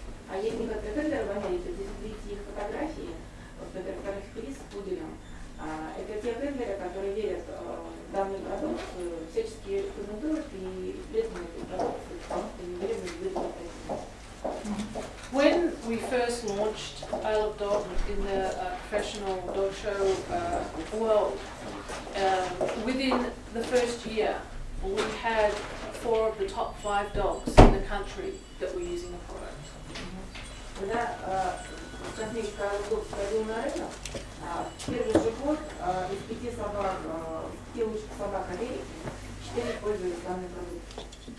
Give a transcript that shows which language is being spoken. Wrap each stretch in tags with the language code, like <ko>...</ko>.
<ru>А есть некоторые хендлеры в Америке, здесь видите их фотографии, вот, например, Крис с пуделем. Это те хендлеры, которые верят в данную продукцию, всячески рекомендуют и преданны этой продукции, потому что не верят в безопасность.</ru> <en>When we first launched Isle of Dog in the professional dog show world, within the first year, we had 4 of the top 5 dogs in the country that were using the product.</en> <ru>Когда косметика Isle of Dog входил на рынок, в первый же год из 5 собак, 5 лучших собак Америки, 4 пользовались данной продукцией.</ru>